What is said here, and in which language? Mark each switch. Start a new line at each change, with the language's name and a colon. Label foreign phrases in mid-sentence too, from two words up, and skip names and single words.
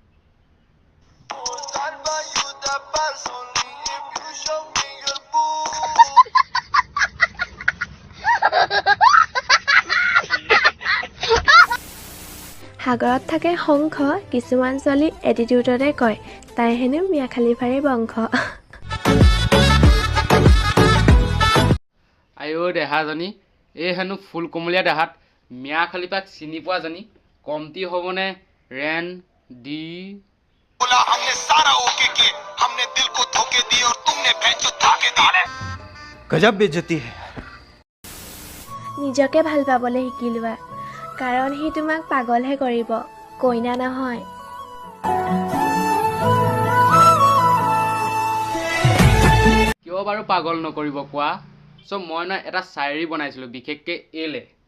Assamese: সাগৰত থাকে শংখ, কিছুমান ছোৱালী এটিটিউডতে কয় তাই হেনো মিয়া খালিফাৰে বংশ। আইঅ' দেহাজনী, এই হেনো ফুল কোমলীয়া দেহাত মিয়া খালিফাক চিনি পোৱা জানি কমটি হ'বনে? ৰেন ডি
Hindi: गजब बेइज्जती है।
Assamese: নিজকে ভাল পাবলৈ শিকি লোৱা, কাৰণ সি তোমাক পাগলহে কৰিব, কইনা নহয়। কিয় বাৰু পাগল নকৰিব কোৱা? চ' মই নহয় এটা শায়ৰী বনাইছিলোঁ, বিশেষকৈ এইলে।